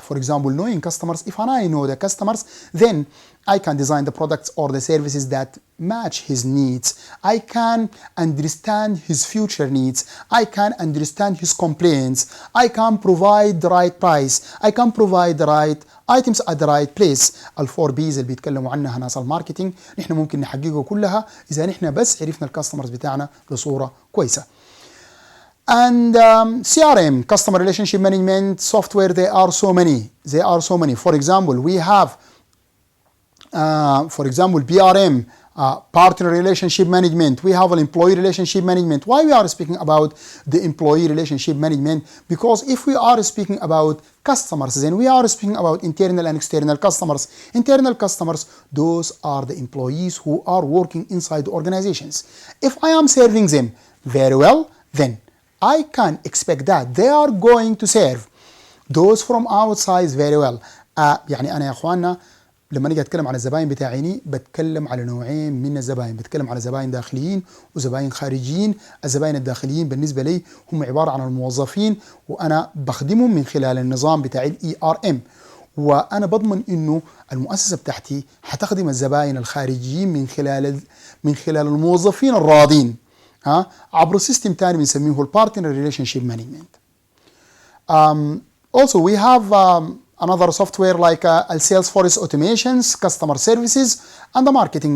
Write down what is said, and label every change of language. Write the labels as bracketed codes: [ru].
[en] For example, knowing customers. If I know the customers, then I can design the products or the services that match his needs. I can understand his future needs. I can understand his complaints. I can provide the right price. I can provide the right items at the right place. [ar] الفور بيز اللي بيتكلموا عنها ناس الماركتينج نحن ممكن نحققه كلها إذا نحن بس عرفنا الكاستمرز بتاعنا بصورة كويسة. [en] And CRM, customer relationship management software, there are so many. For example, we have BRM, partner relationship management. We have an employee relationship management. Why we are speaking about the employee relationship management? Because if we are speaking about customers, then we are speaking about internal and external customers. Internal customers, those are the employees who are working inside the organizations. If I am serving them very well, then I can expect that they are going to serve those from outside very well. [ar] يعني أنا يا أخواننا لما نيجي أتكلم عن الزباين بتاعيني بتكلم على نوعين من الزباين، بتكلم على زباين داخليين وزباين خارجيين. الزباين الداخليين بالنسبة لي هم عبارة عن الموظفين، وأنا بخدمهم من خلال النظام بتاع الERM، وأنا بضمن إنه المؤسسة بتاعتي حتخدم الزباين الخارجيين من خلال الموظفين الراضين عبر سيستم تاني بنسميه البارتنر ريليشنشيب مانجمنت. [en] Also we have another software like Salesforce automations, customer services, and the marketing.